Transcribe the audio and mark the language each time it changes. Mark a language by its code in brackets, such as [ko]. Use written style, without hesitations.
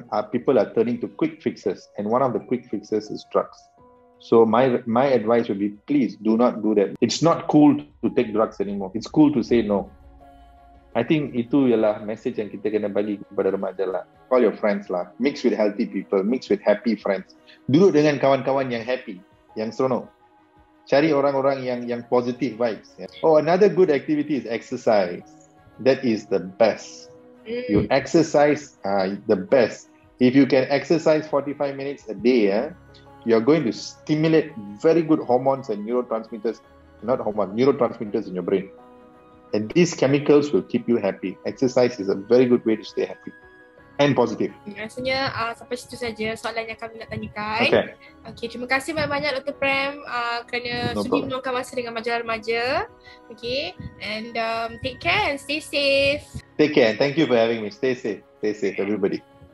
[en] People are turning to quick fixes, and one of the quick fixes is drugs. So my advice would be, please do not do that. It's not cool to take drugs anymore. It's cool to say no. I think [ms] itu ialah message yang kita kena bagi kepada remaja lah. [en] Call your friends lah. Mix with healthy people. Mix with happy friends. [ms] Duduk dengan kawan-kawan yang happy, yang seronok. Cari orang-orang yang positive vibes. [en] Oh, another good activity is exercise. That is the best. You exercise, the best. If you can exercise 45 minutes a day, you're going to stimulate very good hormones and neurotransmitters in your brain. And these chemicals will keep you happy. Exercise is a very good way to stay happy and positive. [ms] Rasanya sampai situ saja soalan yang kami nak tanyakan. Okay, terima kasih banyak-banyak Dr. Prem kerana sudi meluangkan masa dengan majalah remaja. [en] Okay, and take care and stay safe. Take care and thank you for having me. Stay safe everybody.